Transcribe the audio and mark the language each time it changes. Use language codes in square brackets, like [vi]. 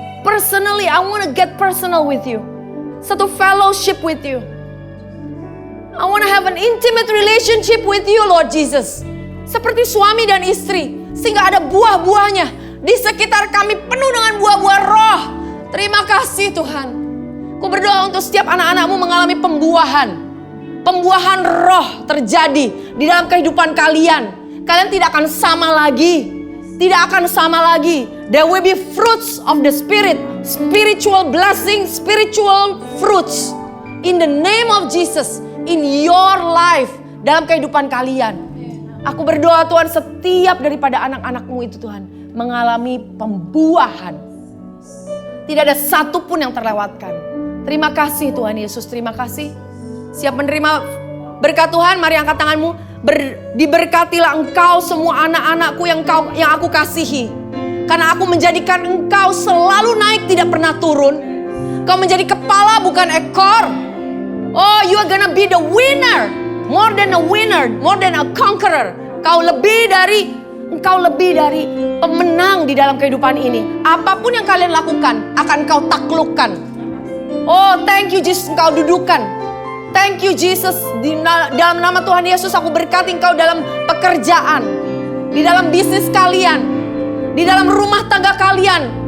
[en] Personally, I want to get personal with you. [id] Satu [en] fellowship with you. I want to have an intimate relationship with you Lord Jesus. [id] Seperti suami dan istri. Sehingga ada buah-buahnya. Di sekitar kami penuh dengan buah-buah roh. Terima kasih Tuhan. Ku berdoa untuk setiap anak-anak-Mu mengalami pembuahan. Pembuahan roh terjadi di dalam kehidupan kalian. Kalian tidak akan sama lagi. Tidak akan sama lagi. [en] There will be fruits of the Spirit. Spiritual blessing, spiritual fruits. In the name of Jesus. In your life. [id] Dalam kehidupan kalian. Aku berdoa Tuhan setiap daripada anak-anak-Mu itu Tuhan. Mengalami pembuahan. Tidak ada satu pun yang terlewatkan. Terima kasih Tuhan Yesus, terima kasih. Siap menerima Berkat Tuhan, mari angkat tanganmu. Diberkatilah engkau semua anak-anakku yang aku kasihi. Karena aku menjadikan engkau selalu naik, tidak pernah turun. Kau menjadi kepala bukan ekor. [en] Oh, you are gonna be the winner. More than a winner, more than a conqueror. [id] Engkau lebih dari pemenang di dalam kehidupan ini. Apapun yang kalian lakukan, akan kau taklukkan. [en] Oh, thank you Jesus, [id] engkau dudukan. [en] Thank you Jesus, [id] dalam nama Tuhan Yesus aku berkati engkau dalam pekerjaan, di dalam bisnis kalian, di dalam rumah tangga kalian.